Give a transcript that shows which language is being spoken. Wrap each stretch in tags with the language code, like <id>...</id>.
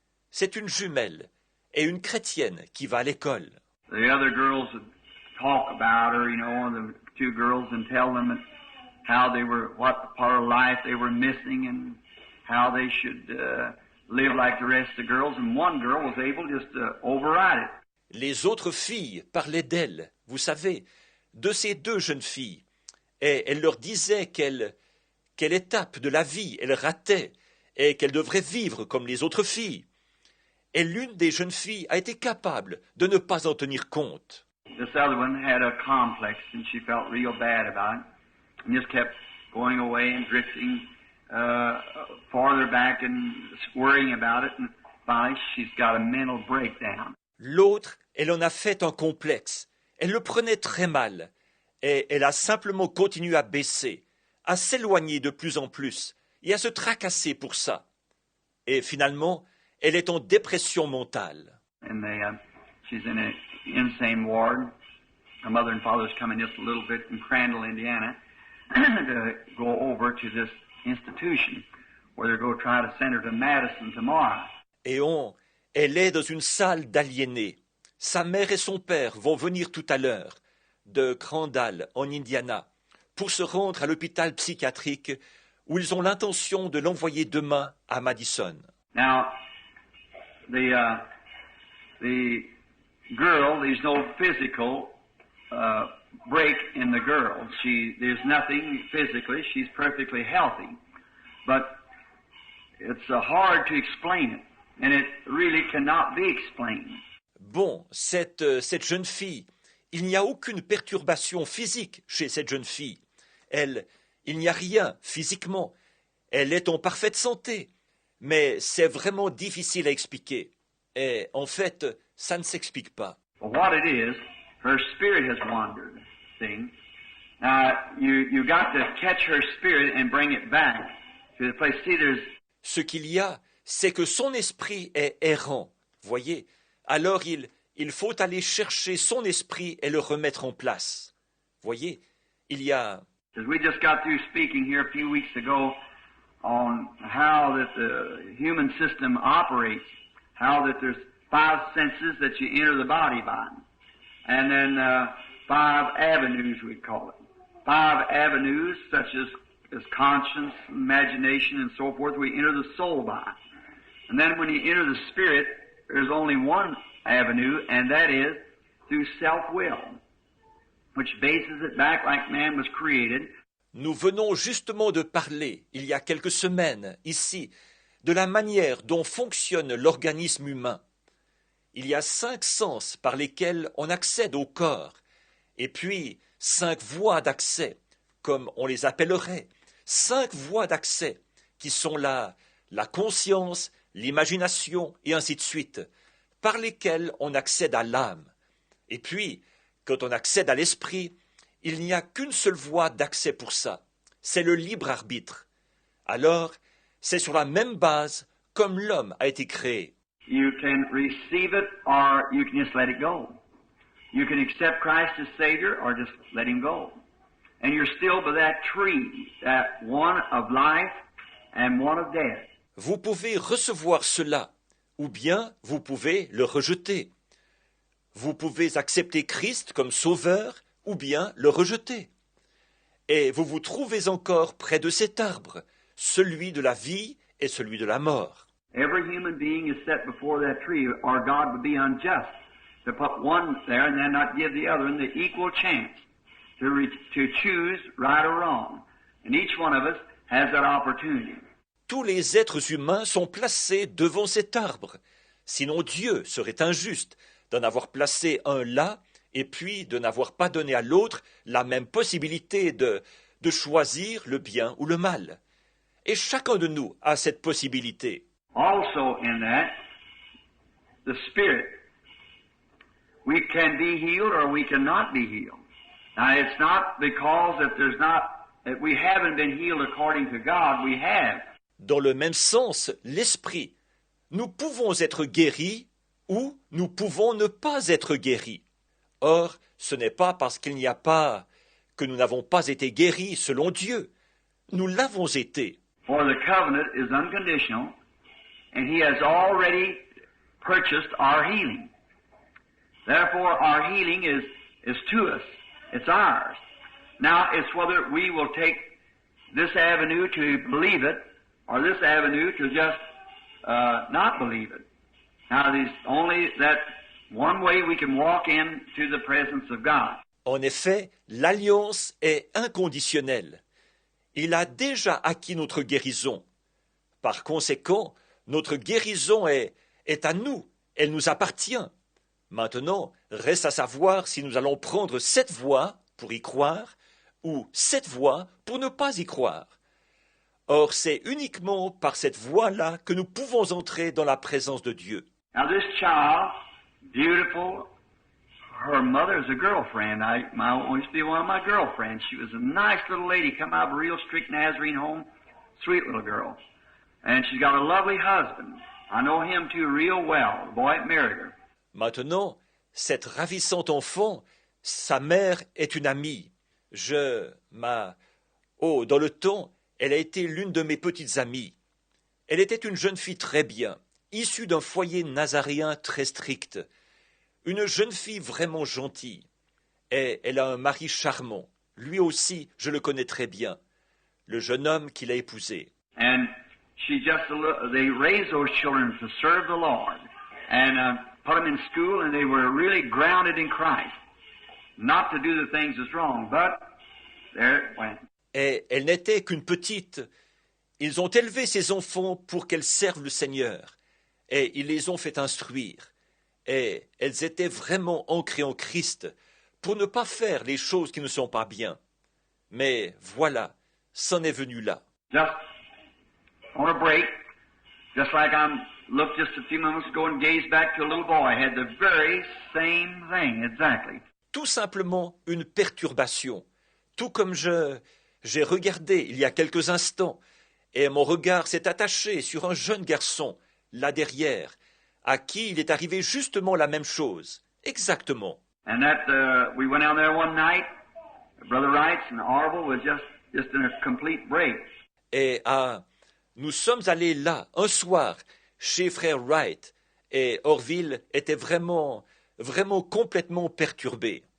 <fr>C'est une jumelle et une chrétienne qui va à l'école.</fr> <en>the other girls talk about her, the two girls, and tell them how they were, what part of life they were missing, and how they should live like the rest of the girls. And one girl was able just to override it.</en> <fr>Les autres filles parlaient d'elle, vous savez, de ces deux jeunes filles, et elle leur disait quelle étape de la vie elle ratait, et qu'elle devrait vivre comme les autres filles. Et l'une des jeunes filles a été capable de ne pas en tenir compte.</fr> <en>This other one had a complex, and she felt real bad about it, and just kept going away and drifting farther back and worrying about it, and finally she's got a mental breakdown.</en> <fr>L'autre, elle en a fait un complexe. Elle le prenait très mal, et elle a simplement continué à baisser, à s'éloigner de plus en plus, et à se tracasser pour ça. Et finalement, elle est en dépression mentale.</fr> <en>And she's in an insane ward. Her mother and father's coming just a little bit from Crandall, Indiana, to go over to this institution where they're going to try to send her to Madison tomorrow.</en> <fr>Et elle est dans une salle d'aliénés. Sa mère et son père vont venir tout à l'heure de Crandall, en Indiana, pour se rendre à l'hôpital psychiatrique où ils ont l'intention de l'envoyer demain à Madison.</fr> <en>Now, the girl, there's no physical break in the girl. There's nothing physically. She's perfectly healthy. But it's hard to explain it, and it really cannot be explained.</en> <fr>Bon, cette jeune fille, il n'y a aucune perturbation physique chez cette jeune fille. Il n'y a rien physiquement. Elle est en parfaite santé. Mais c'est vraiment difficile à expliquer. Et en fait, ça ne s'explique pas.</fr> <en>What it is, her spirit has wandered. See? Now, you got to catch her spirit and bring it back to the place. See,</en> <fr>Ce qu'il y a, c'est que son esprit est errant. Voyez? Alors il faut aller chercher son esprit et le remettre en place. Voyez? Il y a...</fr> <en>We just got through speaking here a few weeks ago on how that the human system operates, how that there's 5 senses that you enter the body by, and then 5 avenues, we call it. 5 avenues such as conscience, imagination, and so forth, we enter the soul by. And then when you enter the spirit, there's only one avenue, and that is through self-will, which bases it back like man was created.</en> <fr>Nous venons justement de parler, il y a quelques semaines, ici, de la manière dont fonctionne l'organisme humain. Il y a 5 sens par lesquels on accède au corps, et puis 5 voies d'accès, comme on les appellerait, 5 voies d'accès, qui sont la conscience, l'imagination, et ainsi de suite, par lesquelles on accède à l'âme. Et puis, quand on accède à l'esprit, il n'y a qu'une seule voie d'accès pour ça, c'est le libre arbitre. Alors, c'est sur la même base comme l'homme a été créé.</fr> <en>You can receive it or you can just let it go. You can accept Christ as Savior or just let Him go. And you're still by that tree, that one of life and one of death.</en> <fr>Vous pouvez recevoir cela, ou bien vous pouvez le rejeter. Vous pouvez accepter Christ comme sauveur, ou bien le rejeter. Et vous vous trouvez encore près de cet arbre, celui de la vie et celui de la mort.</fr> <en>Every human being is set before that tree, or God would be unjust to put one there and then not give the other the equal chance to choose right or wrong. And each one of us has that opportunity.</en> <fr>Tous les êtres humains sont placés devant cet arbre. Sinon Dieu serait injuste d'en avoir placé un là et puis de n'avoir pas donné à l'autre la même possibilité de choisir le bien ou le mal. Et chacun de nous a cette possibilité.</fr> <en>Also in that, the Spirit, we can be healed or we cannot be healed. Now it's not because that we haven't been healed according to God, we have.</en> <fr>Dans le même sens, l'esprit, nous pouvons être guéris ou nous pouvons ne pas être guéris. Or, ce n'est pas parce qu'il n'y a pas que nous n'avons pas été guéris selon Dieu. Nous l'avons été.</fr> <en>For the covenant is unconditional, and He has already purchased our healing. Therefore, our healing is is to us. It's ours. Now, it's whether we will take this avenue to believe it or this avenue to just not believe it. Now, there's only that one way we can walk into the presence of God.</en> <fr>En effet, l'alliance est inconditionnelle. Il a déjà acquis notre guérison. Par conséquent, notre guérison est à nous, elle nous appartient. Maintenant, reste à savoir si nous allons prendre cette voie pour y croire ou cette voie pour ne pas y croire. Or, c'est uniquement par cette voie-là que nous pouvons entrer dans la présence de Dieu.</fr> <en>Now this child, beautiful, her mother is a girlfriend. Used to be one of my girlfriends. She was a nice little lady, come out of a real strict Nazarene home, sweet little girl. And she's got a lovely husband. I know him too real well, the boy that married her.</en> <fr>Maintenant, cette ravissante enfant, sa mère est une amie. Dans le temps, elle a été l'une de mes petites amies. Elle était une jeune fille très bien, issue d'un foyer nazaréen très strict. Une jeune fille vraiment gentille. Et elle a un mari charmant. Lui aussi, je le connais très bien. Le jeune homme qu'il a épousé.</fr> <en>And they raised those children to serve the Lord. And put them in school, and they were really grounded in Christ. Not to do the things that's wrong, but there it went.</en> <fr>Et elle n'était qu'une petite. Ils ont élevé ces enfants pour qu'elles servent le Seigneur. Et ils les ont fait instruire. Et elles étaient vraiment ancrées en Christ pour ne pas faire les choses qui ne sont pas bien. Mais voilà, c'en est venu là.</fr> <en>Just on a break, just like I looked just a few moments ago and gazed back to a little boy, had the very same thing, exactly.</en> <fr>Tout simplement une perturbation. Tout comme j'ai regardé il y a quelques instants, et mon regard s'est attaché sur un jeune garçon, là derrière, à qui il est arrivé justement la même chose, exactement.</fr> <en>And that we went down there one night, Brother Wrights and Orville was just in a complete break.</en> <fr>Et nous sommes allés là un soir chez frère Wright, et Orville était vraiment complètement perturbé.</fr>